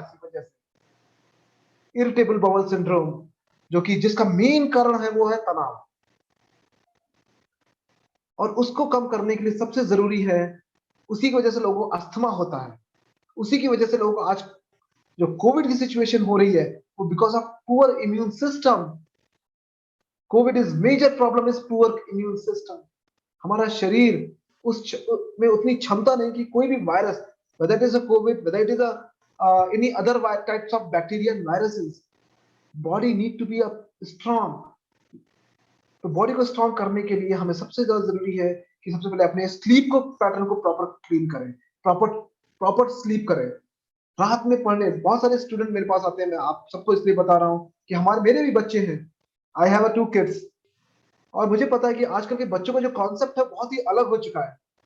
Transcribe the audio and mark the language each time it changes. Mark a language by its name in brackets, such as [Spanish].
[Hindi] इसी वजह से इरिटेबल बाउल सिंड्रोम, जो कि जिसका मेन कारण है वो है तनाव, और उसको कम करने के लिए सबसे जरूरी है, उसी की वजह से लोगों को अस्थमा होता है, उसी की वजह से लोगों को आज जो कोविड की सिचुएशन हो रही है वो [English] Because of poor immune system. Covid is major problem is poor immune system. [Hindi] हमारा शरीर में उतनी क्षमता नहीं कि कोई भी virus, [English] whether it is a COVID, whether it is any other types of bacteria and viruses, body need to be strong। [Hindi] तो बॉडी को स्ट्रॉन्ग करने के लिए हमें सबसे ज्यादा जरूरी है कि सबसे पहले अपने स्लीप को, पैटर्न को प्रॉपर क्लीन करें, प्रॉपर स्लीप करें। रात में पढ़ने बहुत सारे स्टूडेंट मेरे पास आते हैं, मैं आप सबको इसलिए बता रहा हूँ कि मेरे भी बच्चे हैं, [English] I have 2 kids, [Hindi] और मुझे पता है कि आजकल के बच्चों का जो कॉन्सेप्ट है बहुत ही अलग हो चुका है।